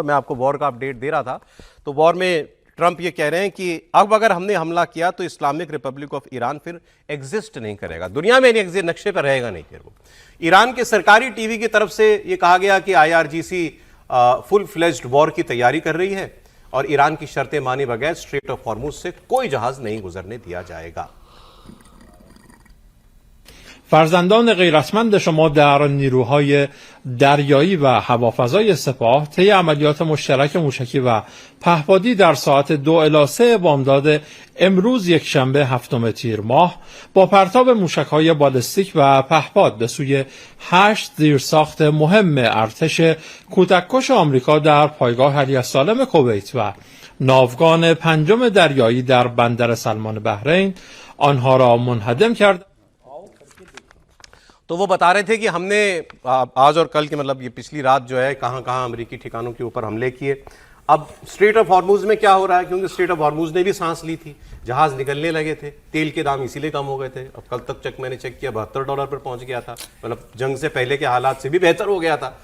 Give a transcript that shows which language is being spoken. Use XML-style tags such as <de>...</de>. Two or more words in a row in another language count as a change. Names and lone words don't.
<hi>मैं आपको वॉर का अपडेट दे रहा था, तो वॉर में ट्रंप ये कह रहे हैं कि अब अगर हमने हमला किया तो इस्लामिक रिपब्लिक ऑफ ईरान फिर एग्जिस्ट नहीं करेगा, दुनिया में नहीं, नक्शे पर रहेगा नहीं। फिर वो ईरान के सरकारी टीवी की तरफ से ये कहा गया कि IRGC</hi> <en>full fledged war</en> <hi>की तैयारी कर रही है और ईरान की शर्तें माने बगैर स्ट्रेट ऑफ हॉर्मुज से कोई जहाज नहीं गुजरने दिया जाएगा।</hi> <fa>فرزندان غیرتمند شما در نیروهای دریایی و هوافضای سپاه طی عملیات مشترک موشکی و پهپادی در ساعت 2 الی 3 بامداد امروز یکشنبه 7 تیر ماه با پرتاب موشک‌های بالستیک و پهپاد به سوی 8 زیرساخت مهم ارتش کودککش آمریکا در پایگاه علی السالم کویت و ناوگان پنجم دریایی در بندر سلمان بحرین آنها را منهدم کرد.</fa> <hi>तो वो बता रहे थे कि हमने आज और कल के मतलब ये पिछली रात जो है कहां कहां अमेरिकी ठिकानों के ऊपर हमले किए। अब स्ट्रेट ऑफ हॉर्मुज में क्या हो रहा है, क्योंकि स्ट्रेट ऑफ हॉर्मुज ने भी सांस ली थी, जहाज निकलने लगे थे, तेल के दाम इसीलिए कम हो गए थे। अब कल तक मैंने चेक किया $72 पर पहुंच गया था, मतलब जंग से पहले के हालात से भी बेहतर हो गया था।</hi>